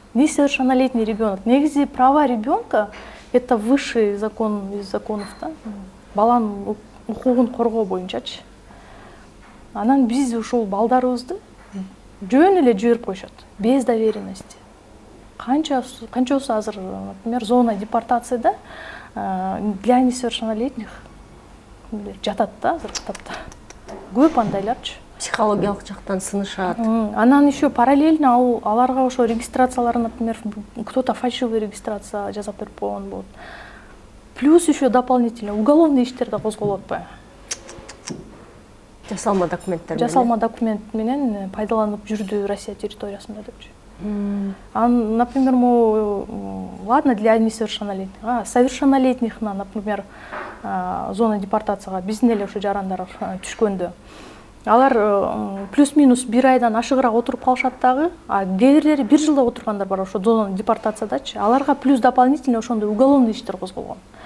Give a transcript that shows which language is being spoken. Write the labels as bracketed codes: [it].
[ru] Несовершеннолетний ребенок. [ky] Негизи [ru] права ребенка это высший закон из законов, да? [ky] Баланын укугун коргоо боюнчачы. Анан биз ушул балдарыбызды жөн эле жиберип коюшат, [ru] без доверенности. [ky] Канчасы азыр, например, зона депортацияда [ru] для несовершеннолетних [ky] жатат да азыркы тапта. Көп андайларчы. Психологиялык жактан сынышат. Анан еще параллельно аларга ошо регистрацияларын, например, [ru] кто-то фальшивый регистрация [ky] жасап берип койгон болот. [ru] Плюс еще дополнительно уголовный [ky] иштер да козголуп атпайбы? Жасалма документтер менен. Жасалма документ менен пайдаланып жүрдү Россия территориясында депчи. [ru] Например, мы, ладно, для несовершеннолетних, совершеннолетних, например, зона депортацияга [ky] биздин эле ушу жарандар түшкөндө. Алар плюс-минус бир айдан ашыгыраак отуруп калышат дагы, кээ бирлери бир жылда отургандар бар ошо зона депортациядачы. Аларга [ru] плюс дополнительно [ky] ошондой уголовный иштер козголгон.